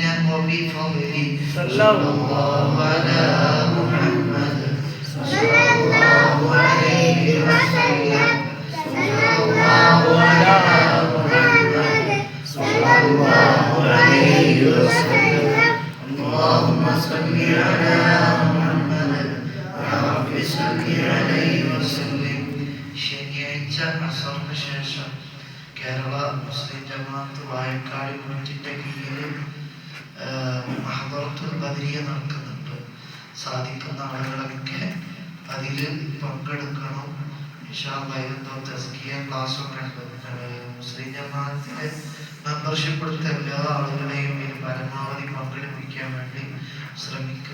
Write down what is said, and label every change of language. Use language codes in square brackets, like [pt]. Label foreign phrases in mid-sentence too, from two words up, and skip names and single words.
[ar] وبفضلك صلى الله على محمد صلى الله عليه وسلم صلى الله على محمد صلى الله عليه وسلم. اللهم صل على محمد يا رب صل عليه وسلم. [ml] അസറിന് ശേഷം കേരള മുസ്ലിം ജമാഅത്ത് വായക്കാട് യൂണിറ്റിന്റെ കീഴിൽ മഹദറത്തുൽ ബദരിയ നടക്കുന്നുണ്ട്. സാധിക്കുന്ന ആളുകളൊക്കെ അതിൽ പങ്കെടുക്കണം. [ar] إن شاء الله [ml] എന്തോ തസ്കിയ ക്ലാസ്സൊക്കെ ഉണ്ട്. മുസ്ലിം ജമാഅത്തിലെ മെമ്പർഷിപ്പ് എടുത്ത എല്ലാ ആളുകളെയും ഇതിൽ പരമാവധി പങ്കെടുപ്പിക്കാൻ വേണ്ടി ശ്രമിക്കുക.